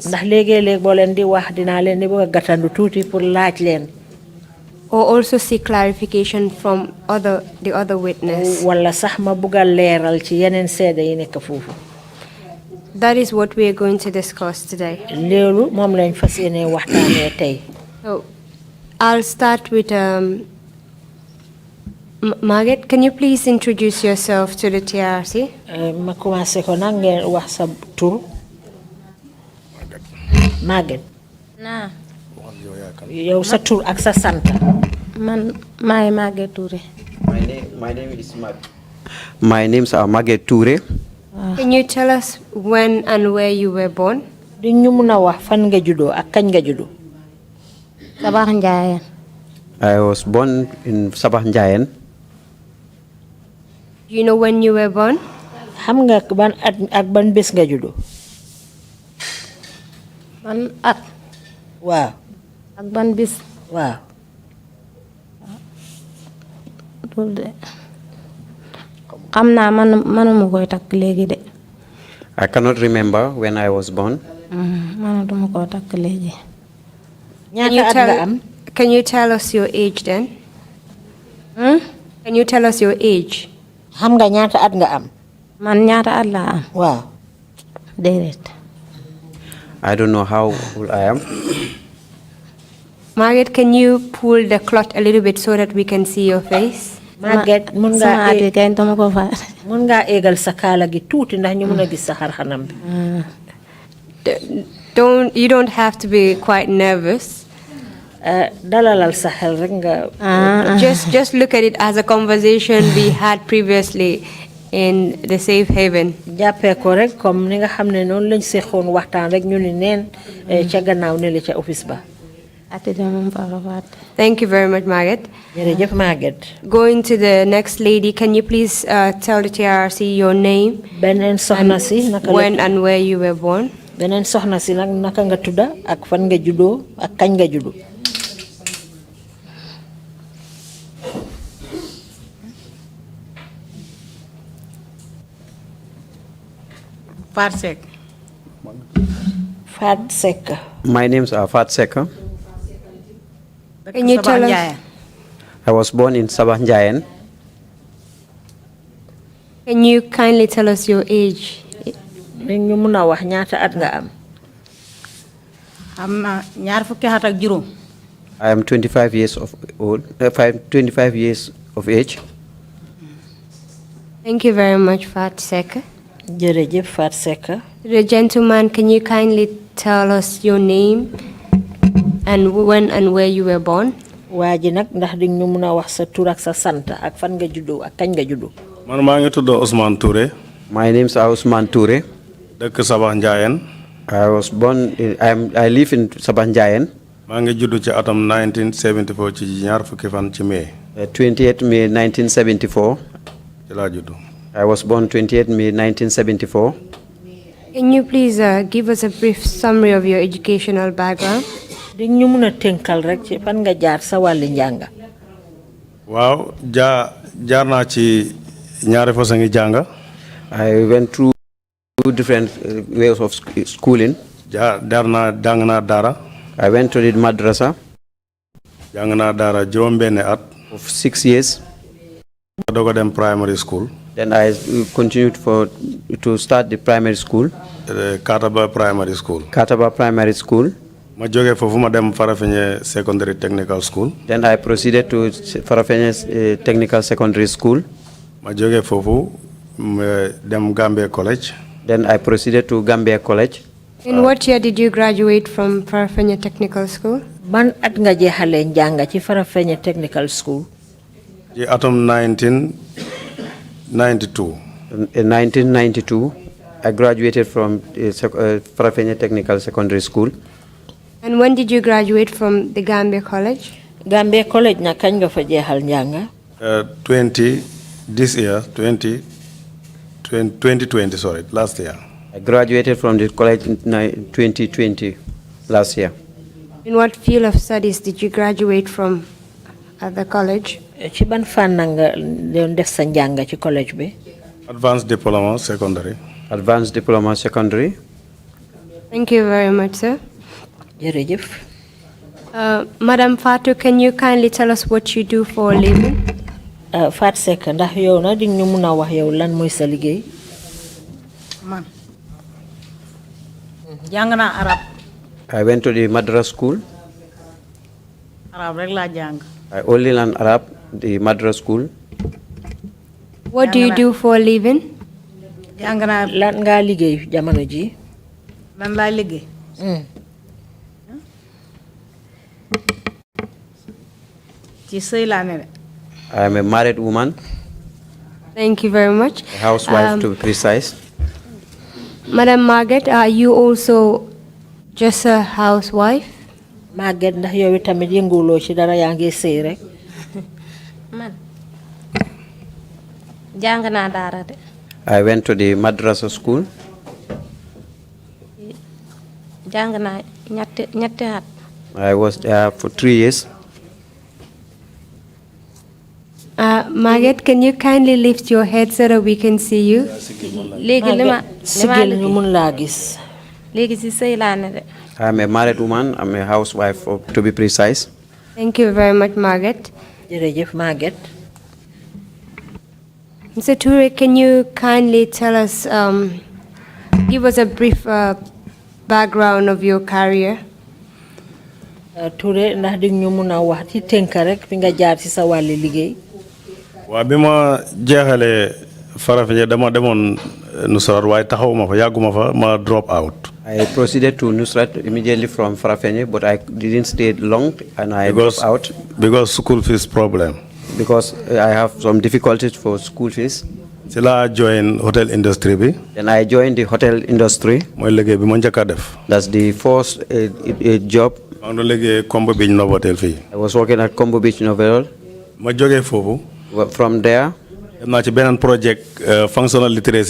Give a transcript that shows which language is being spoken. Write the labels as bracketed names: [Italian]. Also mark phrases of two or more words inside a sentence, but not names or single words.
[Wolof] ndax léegi-léeg boo leen di wax dinaa leen di bëgg a gàttandu tuuti pour laaj leen [English] or also seek clarification from the other witness. [Wolof] wala sax ma bëgg a leeral ci yeneen seede yi nekk foofu [English] That is what we are going to discuss today. [Wolof] loolu moom lañ fas yéene waxtaanee tey [English] So, I'll start with Marget. Can you please introduce yourself to the TRRC? [Wolof] ma commencé ko nag ngeen wax sa tur Marget naa yow sa tur ak sa sant man maay Marget Touray. [English] My name is My name's Marget Touray. Can you tell us when and where you were born? [Wolof] di ñu mun a wax fan nga juddoo ak kañ nga juddoo Sabax Njaayan. [English] I was born in Sabah Njayan. Do you know when you were born? [Wolof] xam nga ban at ak ban bés nga juddoo Ban at waaw ak ban bis. waaw fàttaliku de xam naa manuma koy takk léegi de. [English] I cannot remember when I was born. [Wolof] Manatuma koo takk léegi. [English] Can you tell us your age then? Can you tell us your age? [Wolof] Xam nga ñaata at nga am? Man ñaata at laa am? Waaw. Déedéet. [English] I don't know how old I am. Marget, can you pull the cloth a little bit so that we can see your face? [Wolof] Marget, mun nga egal sa kala gi tuuti ndax ñu mëna gis sa xar xanam bi. [English] You don't have to be quite nervous. [Wolof] Dalalal sa xel rek nga [English] just look at it as a conversation we had previously in the safe haven. [Wolof] Jappé ko rek comme ni nga xamné non lañ séxon waxtaan rek ñu ni neen ca gannaaw ne la ca office ba. [English] Thank you very much, Marget. [Wolof] Jërëjëf Marget. [English] Going to the next lady, can you please tell the TRRC your name? [Wolof] Benen soxna si [English] naka when and where you were born? [Wolof] Benen soxna si nak naka nga tudda ak fan nga juddo ak kañ nga juddu. Fatou Secka. Fatou Secka. [English] My name's Fatou Secka. Can you tell us? I was born in Sabah Njayen. Can you kindly tell us your age? [Wolof] Ñu mëna wax ñaata at nga am? Am na ñaar fukki at ak juroom. [English] I am 25 years of old. 25 years of age. Thank you very much, Fatou Secka. [Wolof] Jërëjëf Fatou Secka. [English] The gentleman, can you kindly tell us your name and when and where you were born? [Wolof] Waaji nak ndax di ñu mëna wax sa tur ak sa sant ak fan nga juddo ak kañ nga juddo. Man maa ngi tudd Ousman Touray. [English] My name's Ousman Touray. [Wolof] Dëkk Sabah Njayen. [English] I was born I live in Sabah Njayen. [Wolof] Maa ngi juddu ci atam 1974 ci ñaar fukki fan ci May. [English] 28 May 1974. [Wolof] Ci laa juddu. [English] I was born 28 May 1974. Can you please give us a brief summary of your educational background? [Wolof] Di ñu mëna tenkal rek ci fan nga jaar sa wàllu njàng. Waaw jaar naa ci ñaari façon ngi jàng. [English] I went through two different ways of schooling. [Wolof] Jàng naa dara. [English] I went to the madrasa. [Wolof] Jàng naa dara juróom benn at. [English] Of 6 years. [Wolof] Dogo dem [English] primary school. Then I continued to start the primary school. Kataba Primary School. Kataba Primary School. [Wolof] Ma jógee foofu ma dem Farafenni Secondary Technical School. [English] Then I proceeded to Farafenni Technical Secondary School. [Wolof] Ma jógee foofu dem Gambia College. [English] Then I proceeded to Gambia College. In what year did you graduate from Farafenni Technical School? [Wolof] Ban at nga jeexale njàng ci Farafenni Technical School? Ci atum 1992. [English] In 1992, I graduated from Farafenni Technical Secondary School. And when did you graduate from the Gambia College? [Wolof] Gambia College na kañ nga fa jeexal njàng? [English] 2020, sorry, last year. I graduated from the college in 2020, last year. In what field of studies did you graduate from at the college? [Wolof] Ci ban fànn nga doon def sa njàng ci college bi? [English] Advanced Diploma Secondary. Advanced Diploma Secondary. Thank you very much, sir. [Wolof] Jërëjëf. [English] Madam Fatou, can you kindly tell us what you do for a living? [Wolof] Fatou Secka, ndax yow na di ñu mëna wax yow lan mooy sa liggéey? Man. Jàng naa arab. [English] I went to the Madras school. [Wolof] Arab rek laa jàng. [English] I only learned Arab, the Madras school. What do you do for a living? [Wolof] Jàng naa lan nga liggéey jamono ji? Lan laa liggéey? Ci sëy laa ne de. [English] I am a married woman. Thank you very much. A housewife to be precise. Madam Marget, are you also just a housewife? [Wolof] Marget, ndax yow tamit yënguloo ci dara yaa ngi sëy rek? Man jàng naa daara de. [English] I went to the madrasa school. [Wolof] Jàng naa ñetti at. [English] I was there for 3 years. Marget, can you kindly lift your head so that we can see you? I'm a married woman. I'm a housewife, to be precise. Thank you very much, Marget. Marget. Mr. Touray, can you kindly tell us, give us a brief background of your career? [Wolof] Touray, ndax di ñu mëna wax ci tënk rek fi nga jaar ci sa wàlli liggéey. Wa bima jeexale Farafenni dama demoon Nusrat waaye taxawuma fa yàgguma fa ma [English] drop out. I proceeded to Nusrat immediately from Farafenni, but I didn't stay long and I dropped out. Because school fees problem. Because I have some difficulties for school fees. [Wolof] Ci la [English] join hotel industry [Wolof] bi. [English] Then I joined the hotel industry. [Wolof] Mooy liggéey bi ma njëkk a def. [English] That's the first job. I was working at Combo Beach Novel. From there, project functional literacy